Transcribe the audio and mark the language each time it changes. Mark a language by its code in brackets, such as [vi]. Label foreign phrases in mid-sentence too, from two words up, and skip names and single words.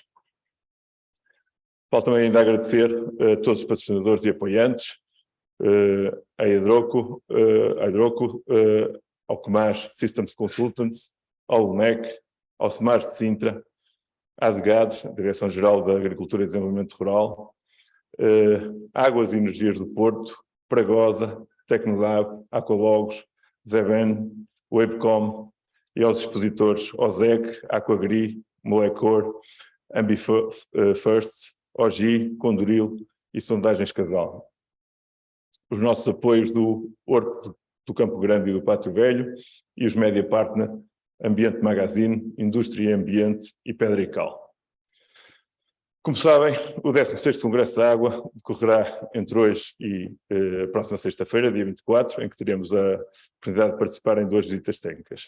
[pt] Falta também ainda agradecer a todos os patrocinadores e apoiantes, à Hidroco, ao Comas Systems Consultants, ao LMEC, ao SEMARS de Sintra, à ADGAD, Direção-Geral da Agricultura e Desenvolvimento Rural, Águas e Energias do Porto, Pragosa, Tecnolab, Aqualogos, Zeben, Webcom e aos expositores OSEC, Aquagri, Molecor, AmbiFirst, OGI, Condoril e Sondagens Casal. Os nossos apoios do Horto do Campo Grande e do Pátio Velho e os [en] Media Partner, [pt] Ambiente Magazine, Indústria e Ambiente e Pedra e Cal. Como sabem, o 16º Congresso da Água decorrerá entre hoje e a próxima sexta-feira, dia 24, em que teremos a oportunidade de participar em 2 visitas técnicas.